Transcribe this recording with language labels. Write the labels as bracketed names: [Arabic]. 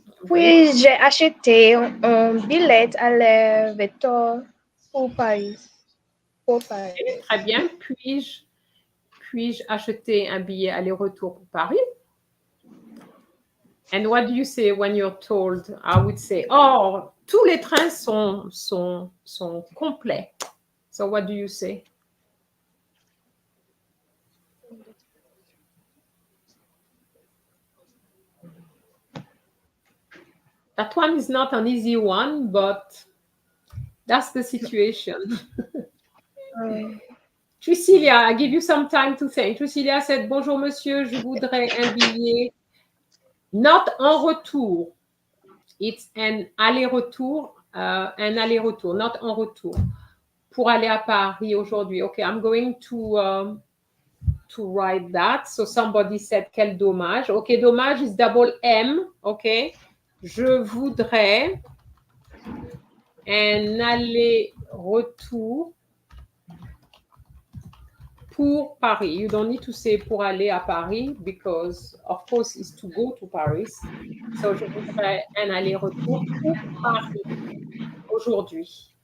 [French] Oui, j'ai acheté un billet aller-retour pour Paris. Pour Paris. Très bien. Puis-je acheter un billet aller-retour pour Paris? [English] And what do you say when you're told? I would say, [French] oh, tous les trains sont complets. [English] So what do you say? That one is not an easy one, but that's the situation. Trucilia, I give you some time to think. Trucilia said, [French] bonjour monsieur, je voudrais un billet. [English] Not [French] en retour. [English] It's an aller-retour, not [French] en retour. Pour aller à Paris aujourd'hui. [English] Okay, I'm going to write that. So somebody said, [French] quel dommage. [English] Okay, dommage is double M. [French] Okay, je voudrais un aller-retour pour Paris. [English] You don't need to say [French] pour aller à Paris [English] because, of course, it's to go to Paris. So, [French] je voudrais un aller-retour pour Paris aujourd'hui.